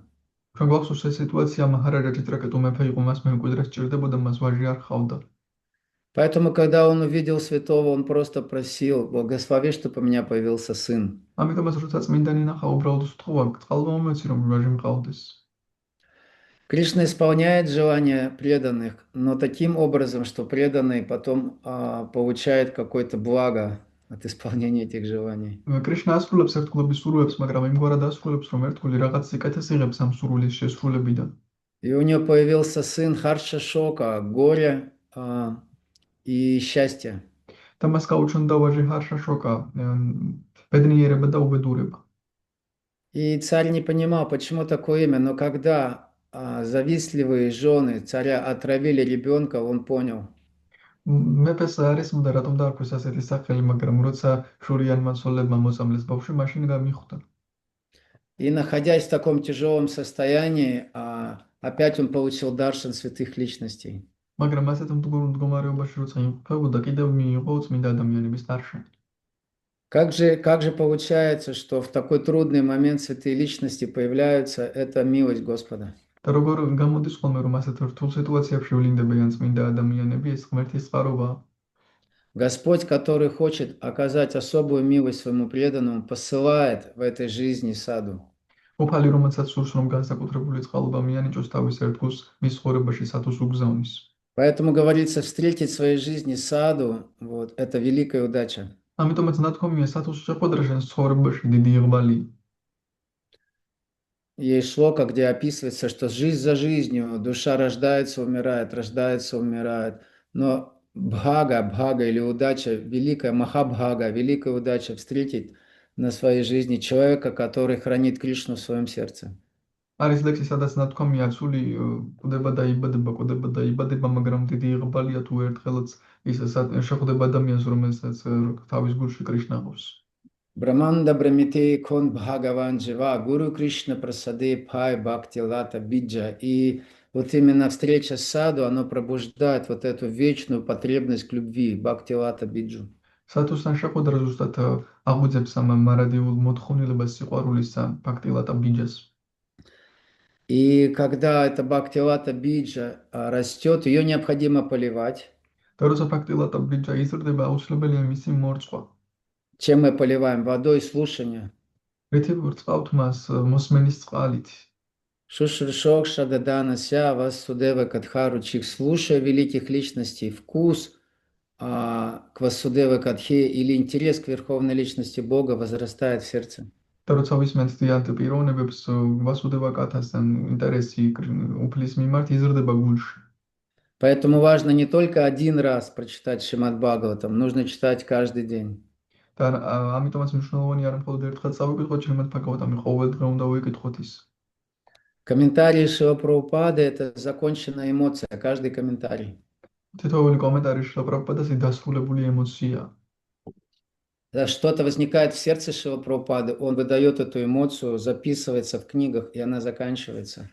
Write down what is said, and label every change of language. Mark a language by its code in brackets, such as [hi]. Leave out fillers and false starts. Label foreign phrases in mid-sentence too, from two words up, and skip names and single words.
[ka] ჩვენ გვახსოვს ეს სიტუაცია, მაჰარაჯა ჩიტრაკეტუ მეფე იყო, მას მემკვიდრე სჭირდებოდა, მას ვაჟი არ ჰყავდა. [ru] Поэтому, когда он увидел святого, он просто просил, благослови, чтобы у меня появился сын. [ka] ამიტომაც როცა წმინდანი ნახა, უბრალოდ სთხოვა, წყალობა მომეცი, რომ ვაჟი მყავდეს. [ru] Кришна исполняет желания преданных, но таким образом, что преданный потом получает какое-то благо от исполнения этих желаний. [ka] კრიშნა ასრულებს ერთგულების სურვილებს, მაგრამ იმგვარად ასრულებს, რომ ერთგული რაღაც სიკეთეს იღებს ამ სურვილის შესრულებიდან. [ru] И у него появился сын Харша Шока, горе и счастье. [ka] და მას გაუჩნდა ვაჟი ჰარშა შოკა, ბედნიერება და უბედურება. [ru] И царь не понимал, почему такое имя, но когда завистливые жены царя отравили ребенка, он понял. [ka] მეფეს არ ესმოდა რატომ დაარქვეს ასეთი სახელი, მაგრამ როცა შურიანმა ცოლებმა მოწამლეს ბავშვი, მაშინ მიხვდა. [ru] И находясь в таком тяжелом состоянии, опять он получил даршан святых личностей. [ka] მაგრამ ასეთ მდგომარეობაში როცა იმყოფებოდა, კიდევ მიიღო წმინდა ადამიანების დარშანი. [ru] Как же получается, что в такой трудный момент святые личности появляются, это милость Господа. [ka] და როგორ გამოდის ხოლმე რომ ასეთ რთულ სიტუაციებში ვლინდებიან წმინდა ადამიანები, ეს ღმერთის წყაროა. [ru] Господь, который хочет оказать особую милость своему преданному, посылает в этой жизни саду. [ka] უფალი, რომელსაც სურს რომ განსაკუთრებული წყალობა მიანიჭოს თავის ერთგულს მის ცხოვრებაში სათუს უგზავნის. [ru] Поэтому говорится, встретить в своей жизни саду, вот, это великая удача. [ka] ამიტომაც ნათქვამია სათუს შეხვედრა შენს ცხოვრებაში დიდი იղბალია. [ru] Есть шлока, где описывается, что жизнь за жизнью, душа рождается, умирает, но бхага или удача, великая махабхага, великая удача встретить на своей жизни человека, который хранит Кришну в своем сердце. [ka] არის ლექსი, სადაც ნათქვამია ცული კვდება და იბადება, მაგრამ დიდი იղბალია თუ ერთხელაც ის შეხვდება ადამიანს, რომელსაც თავის გულში კრიშნა ყავს. [bn] ব্রহ্মাণ্ড ভ্রমিতে কোন ভাগ্যবান জীব, গুরু কৃষ্ণ প্রসাদে পায় ভক্তি লতা বীজ. [ru] И вот именно встреча с саду, оно пробуждает вот эту вечную потребность к любви, [bn] ভক্তি লতা বীজ. [ka] სათუსთან შეხვედრა ზუსტად აღვიძებს ამ მარადიულ მოთხოვნილებას სიყვარულისა [bn] ভক্তি লতা বীজ. [ru] И когда эта [bn] ভক্তি লতা বীজ [ru] растет, ее необходимо поливать. [ka] და როცა [bn] ভক্তি লতা বীজ [ka] იზრდება, აუცილებელია მისი მორწყვა. [ru] Чем мы поливаем? Водой слушания. [ka] რითი ვრწყავთ მას მოსმენის წყალით. [sa] शुश्रूषोः श्रद्दधानस्य वासुदेवकथारुचिः, [ru] слушая великих личностей, вкус к Васудева Кадхе или интерес к Верховной Личности Бога возрастает в сердце. [ka] და როცა ვისმენთ დიად პიროვნებებს ვასუდევა კათასთან ინტერესი უფლის მიმართ იზრდება გულში. [ru] Поэтому важно не только один раз прочитать Шримад Бхагаватам, нужно читать каждый день. [ka] და ამიტომაც მნიშვნელოვანია რომ მხოლოდ ერთხელ წავიკითხოთ Шримад Бхагаватам, ყოველდღე უნდა ვიკითხოთ ის. [ru] Комментарии Шрила Прабхупады – это законченная эмоция, каждый комментарий. [ka] თითოეული კომენტარი შრილა პრაბჰუპადას დასრულებული ემოციაა. [ru] Что-то возникает в сердце Шрила Прабхупады, он выдает эту эмоцию, записывается в книгах, и она заканчивается.